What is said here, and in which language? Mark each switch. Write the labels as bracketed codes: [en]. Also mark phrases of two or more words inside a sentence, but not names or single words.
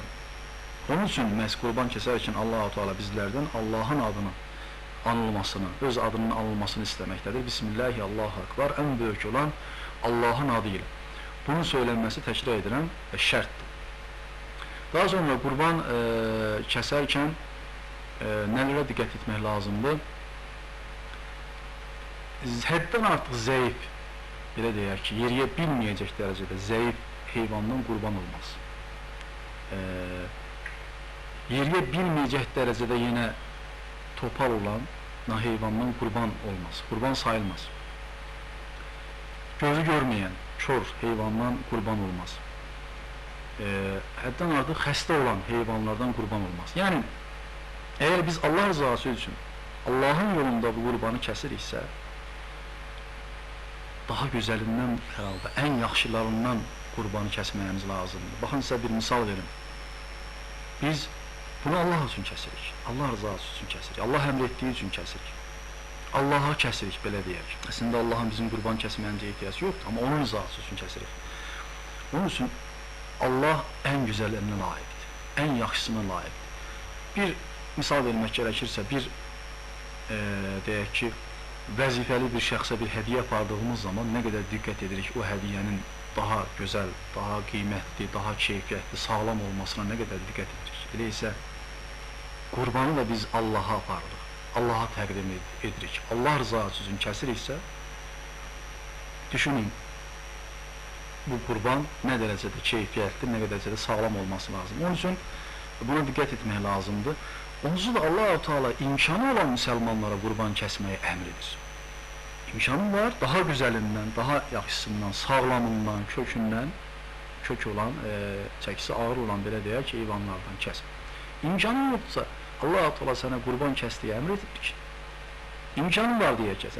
[tr] Onun için məhz kurban keserken Allah-u Teala bizlerden Allah'ın adını anılmasını, öz adının anılmasını istemektedir. [ar] بسم الله الله أكبر, [tr] en büyük olan Allah'ın adıyla. Bunun söylenmesi tekrar edilen şarttır. Daha sonra kurban keserken nelere dikkat etmek lazımdır? [az] Həddən artıq zayıf, belə deyək ki, yeriyə bilməyəcək dərəcədə zayıf heyvandan kurban olmaz. Yeriyə bilməyəcək dərəcədə yenə topal olan heyvandan kurban olmaz. Kurban sayılmaz. Gözü görmeyen, kör heyvandan kurban olmaz. Həddən artıq xəstə olan heyvanlardan kurban olmaz. Yani eğer biz Allah rızası için Allah'ın yolunda bu kurbanı kesiriksə, daha gözəlindən herhalde en yaxşılarından kurbanı kesməyimiz lazımdır. Baxın size bir misal verin. Biz bunu Allah için kesirik. Allah rızası için kesirik. Allah əmr etdiyi için kesirik. Allah'a kesirik, belə deyək. Əslində Allah'ın bizim kurban kesməyimizə ehtiyacı yoxdur, ama onun rızası için kesirik. Onun için Allah en güzəlinə layiqdir, en yaxşısına layiqdir. Bir misal vermək gerekirse, bir deyək ki, vəzifəli bir şəxsə bir hediye apardığımız zaman [tr] ne kadar [az] dikkat edirik o hediyenin daha güzel, daha qiymətli, daha keyfiyyətli, sağlam olmasına [tr] ne kadar [az] dikkat edirik. Elə isə kurbanı da biz Allah'a aparırıq, Allah'a təqdim edirik. Allah rızası için kesiriksə, düşünün bu kurban [tr] ne derecede [az] keyfiyyətli, [tr] ne derecede [az] sağlam olması lazım. Onun için buna dikkat etmək lazımdır. Onsuz da Allah-u Teala imkanı olan Müslümanlara kurban kesməyi əmr edir. İmkanı var, daha güzelinden, daha yaxşısından, sağlamından, kökündən, kök olan, çəkisi ağır olan belə deyək ki, heyvanlardan kes. İmkanı yoksa Allah-u Teala sənə kurban kes diye əmr edir ki, imkanı var diye kes.